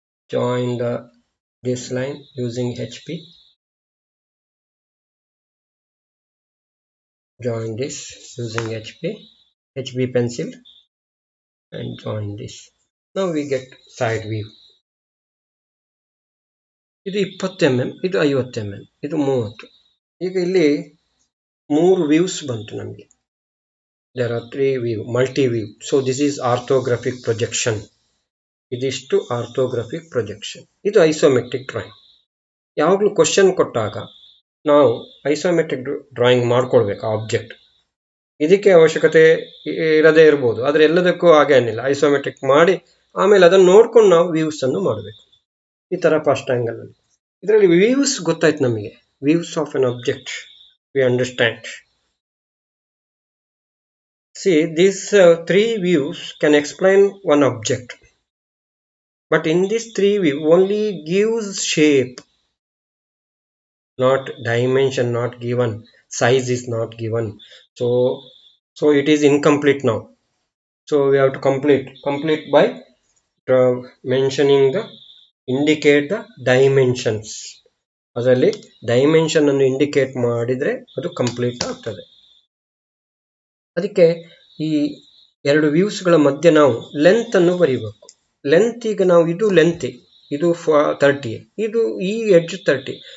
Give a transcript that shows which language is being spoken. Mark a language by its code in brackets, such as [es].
[en] Join this line using HB. Join this using HB pencil and join this. Now we get side view. [kn] ಇದು 20 mm, ಇದು 50 mm, ಇದು 30. ಈಗ ಇಲ್ಲಿ 3 views ಬಂತು ನಮಗೆ. [en] There are 3 view, multi-view. So this is orthographic projection. [kn] ಇದಿಷ್ಟು orthographic projection. ಇದು isometric drawing. ಯಾವಾಗಲೂ ಕ್ವಶನ್ ಕೊಟ್ಟಾಗ ನಾವು ಐಸೋಮೆಟ್ರಿಕ್ ಡ್ರಾಯಿಂಗ್ ಮಾಡ್ಕೊಳ್ಬೇಕು ಆಬ್ಜೆಕ್ಟ್. ಇದಕ್ಕೆ ಅವಶ್ಯಕತೆ ಇರದೇ ಇರ್ಬೋದು, ಆದರೆ ಎಲ್ಲದಕ್ಕೂ ಹಾಗೆ ಅನ್ನಿಲ್ಲ. ಐಸೋಮೆಟ್ರಿಕ್ ಮಾಡಿ ಆಮೇಲೆ ಅದನ್ನು ನೋಡ್ಕೊಂಡು ನಾವು ವ್ಯೂಸ್ ಅನ್ನು ಮಾಡಬೇಕು. ಈ ತರ ಫಸ್ಟ್ ಆಂಗಲ್ ಅಲ್ಲಿ ಇದರಲ್ಲಿ ವ್ಯೂಸ್ ಗೊತ್ತಾಯ್ತು ನಮಗೆ. [en] Views of an object we understand. See, these 3 views can explain one object. But in this 3 view only gives shape, not dimension, not given, size is not given. So it is incomplete now. So we have to complete by mentioning indicate the dimensions. [kn] ಅದರಲ್ಲಿ dimension ಅನ್ನು indicate ಮಾಡಿದ್ರೆ ಅದು complete ಆಗ್ತದೆ. ಅದಕ್ಕೆ ಈ 2 ವ್ಯೂಸ್ಗಳ ಮಧ್ಯೆ ನಾವು length ಅನ್ನು ಬರೀಬೇಕು. ಲೆಂತ್ ಈಗ ನಾವು ಇದು ಲೆಂತ್, ಇದು 30, ಇದು ಈ ಎಡ್ಜ್ 30.